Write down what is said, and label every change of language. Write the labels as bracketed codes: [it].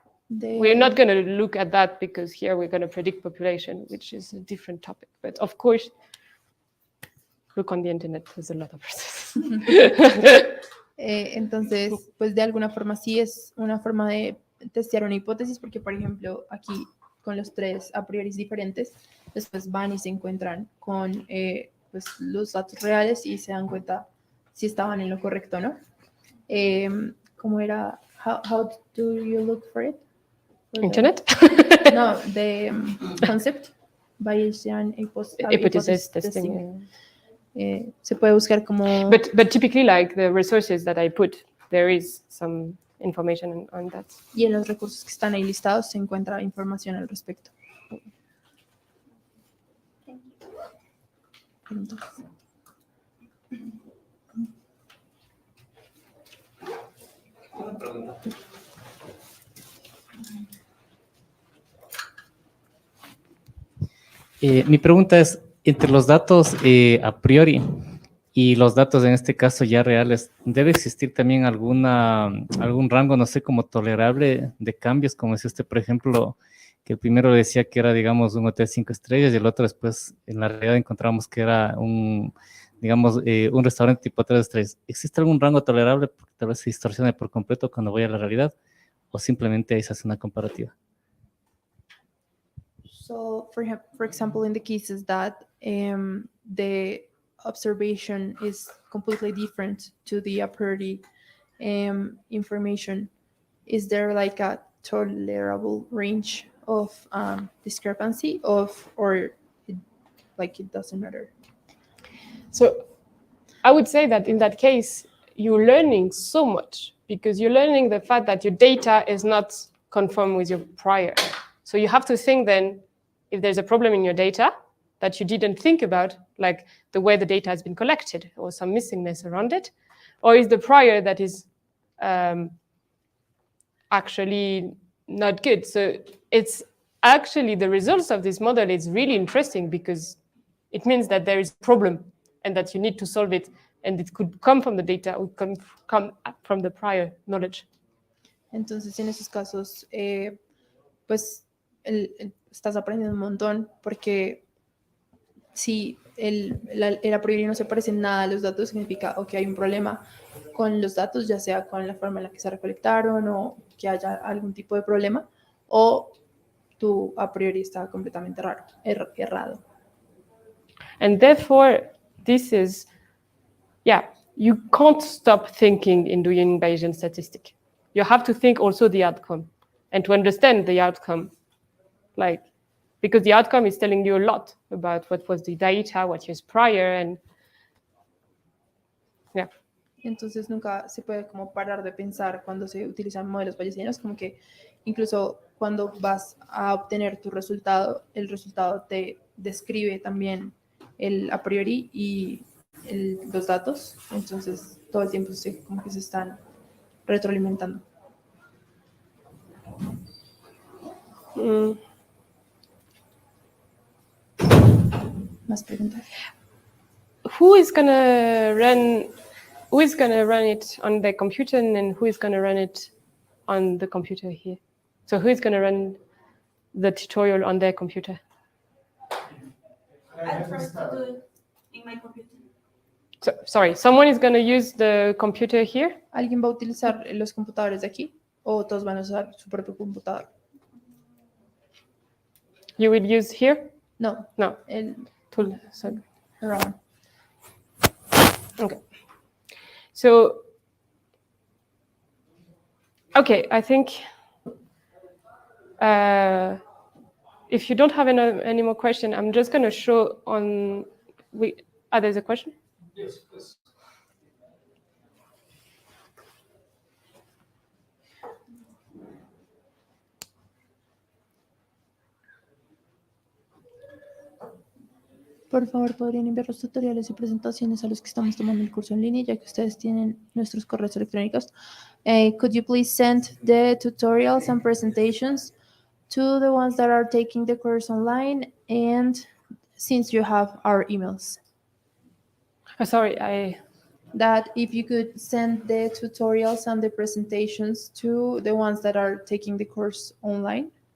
[en] We're not going to look at that because here we're going to predict population, which is a different topic. But of course, look on the internet, there's a lot of resources. [es] Entonces, pues de alguna forma sí es una forma de testear una hipótesis, porque por ejemplo aquí con los 3 a priori diferentes, después van y se encuentran con pues los datos reales y se dan cuenta si estaban en lo correcto, ¿no? ¿Cómo era? [en] How do you look for it? Internet? No, the concept, Bayesian hypothesis testing. [es] Se puede buscar como... [en] But typically, like the resources that I put, there is some information on that. [es] Y en los recursos que están ahí listados se encuentra información al respecto. Mi pregunta es, entre los datos a priori y los datos en este caso ya reales, ¿debe existir también algún rango, no sé, como tolerable de cambios? Como decía usted, por ejemplo, que el primero decía que era, digamos, un hotel 5 estrellas y el otro después en la realidad encontramos que era digamos, un restaurante tipo 3 estrellas, ¿existe algún rango tolerable porque tal vez se distorsione por completo cuando voy a la realidad? ¿O simplemente ahí se hace una comparativa? [en] So, for example, in the cases that the observation is completely different to the a priori information, is there like a tolerable range of discrepancy or it doesn't matter? So I would say that in that case, you're learning so much because you're learning the fact that your data is not conform with your prior. So you have to think then if there's a problem in your data that you didn't think about, like the way the data has been collected or some missingness around it, or is the prior that is actually not good. So it's actually the results of this model is really interesting because it means that there is a problem and that you need to solve it, and it could come from the data or come from the prior knowledge. [es] Entonces, en esos casos, pues estás aprendiendo un montón porque si el a priori no se parece en nada a los datos, significa o que hay un problema con los datos, ya sea con la forma en la que se recolectaron o que haya algún tipo de problema, o tu a priori está completamente errado. [en] And therefore, this is, you can't stop thinking in doing Bayesian statistic. You have to think also the outcome and to understand the outcome, because the outcome is telling you a lot about what was the data, what is prior, and [es] Entonces nunca se puede como parar de pensar cuando se utilizan modelos bayesianos, como que incluso cuando vas a obtener tu resultado, el resultado te describe también el a priori y los datos, entonces todo el tiempo como que se están retroalimentando. Más preguntas. [en] Who is gonna run it on the computer and who is gonna run it on the computer here? So who is gonna run the tutorial on their computer? I prefer to do it in my computer. So, sorry, someone is gonna use the computer here? [es] ¿Alguien va a utilizar los computadores de aquí o todos van a usar su propio computador? [en] You will use here? No. No. [es] El [en] tool. So. around. Okay. So, okay, I think if you don't have any more question, I'm just going to show on. There's a question? Yes, please. [es] Por favor, podrían enviar los tutoriales y presentaciones a los que estamos tomando el curso en línea, ya que ustedes tienen nuestros correos electrónicos. [en] Could you please send the tutorials and presentations to the ones that are taking the course online, and since you have our emails? Sorry, that if you could send the tutorials and the presentations to the ones that are taking the course online.